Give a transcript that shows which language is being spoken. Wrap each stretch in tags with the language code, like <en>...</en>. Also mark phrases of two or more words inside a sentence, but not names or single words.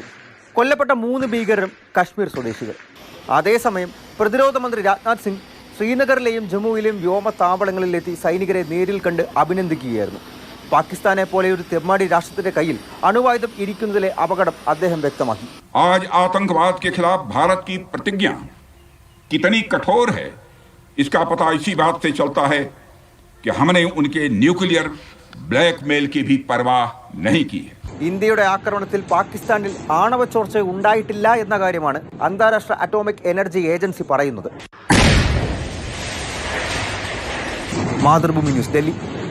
<ml>കൊല്ലപ്പെട്ട 3 ഭീകരരും കശ്മീർ സ്വദേശികൾ. അതേസമയം പ്രതിരോധ മന്ത്രി രാജ്നാഥ് സിംഗ് ശ്രീനഗറിലെയും ജമ്മുവിലെയും വ്യോമതാവളങ്ങളിലെത്തി സൈനികരെ നേരിൽ കണ്ട് അഭിനന്ദിക്കുകയായിരുന്നു. പാകിസ്ഥാനെ പോലെ ഒരു തെമ്മാടി രാഷ്ട്രത്തിന്റെ കയ്യിൽ അണുവായുധം ഇരിക്കുന്നതിലെ അപകടം അദ്ദേഹം വ്യക്തമാക്കി.</ml> <hi>आज आतंकवाद के खिलाफ भारत की प्रतिज्ञा कितनी कठोर है इसका पता इसी बात से चलता है कि हमने उनके</hi> <en>nuclear blackmail</en> <hi>की भी परवाह नहीं की है.</hi> <ml>ഇന്ത്യയുടെ ആക്രമണത്തിൽ പാകിസ്ഥാനിൽ ആണവ ചോർച്ച ഉണ്ടായിട്ടില്ല എന്ന കാര്യമാണ് അന്താരാഷ്ട്ര അറ്റോമിക് എനർജി ഏജൻസി പറയുന്നത്. മാതൃഭൂമി ന്യൂസ്, ഡൽഹി.</ml>